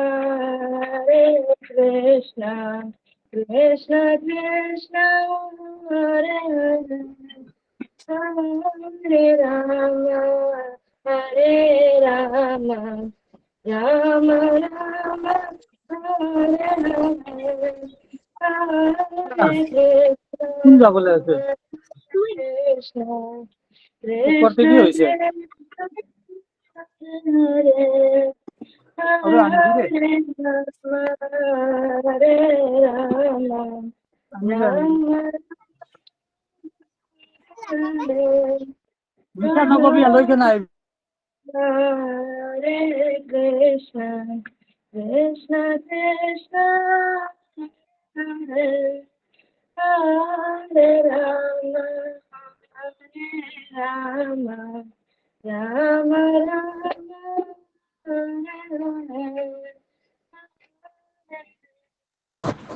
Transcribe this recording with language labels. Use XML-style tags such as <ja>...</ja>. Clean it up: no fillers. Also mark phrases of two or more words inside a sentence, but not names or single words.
<sa>कृष्ण कृष्ण हरे हरे हरे राम राम राम हरे हरे हरे</sa> <as>কোন যাবলৈ আছে</as> <sa>कृष्ण</sa> <as>ওপৰতে</as> <sa>कृष्ण</sa> <as>কি হৈছে</as> <sa>हरे</sa> <as>আৰু আনিবি দে</as> <sa>हरे राम</sa> <as>আনিবি আনিবি</as> <sa>राम हरे</sa> <as>মিছা নকবি আলৈকে নাই</as> <sa>हरे कृष्ण कृष्ण कृष्ण हरे हरे राम राम राम हरे हरे</sa>